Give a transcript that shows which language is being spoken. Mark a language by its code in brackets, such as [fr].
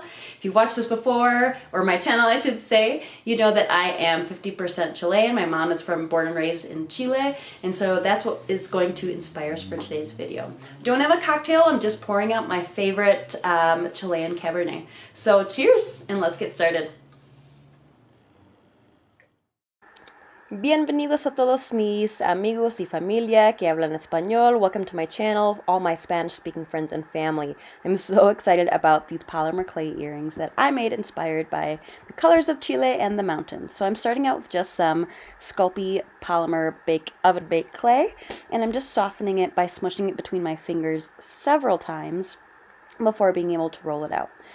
[en] If you've watched this before, or my channel I should say, you know that I am 50% Chilean. My mom is born and raised in Chile, and so that's what is going to inspire us for today's video. Don't have a cocktail, I'm just pouring out my favorite Chilean Cabernet. So cheers, and let's get started. [es] Bienvenidos a todos mis amigos y familia que hablan español. [en] Welcome to my channel, all my Spanish-speaking friends and family. I'm so excited about these polymer clay earrings that I made inspired by the colors of Chile and the mountains. So I'm starting out with just some Sculpey polymer oven-baked clay, and I'm just softening it by smushing it between my fingers several times before being able to roll it out.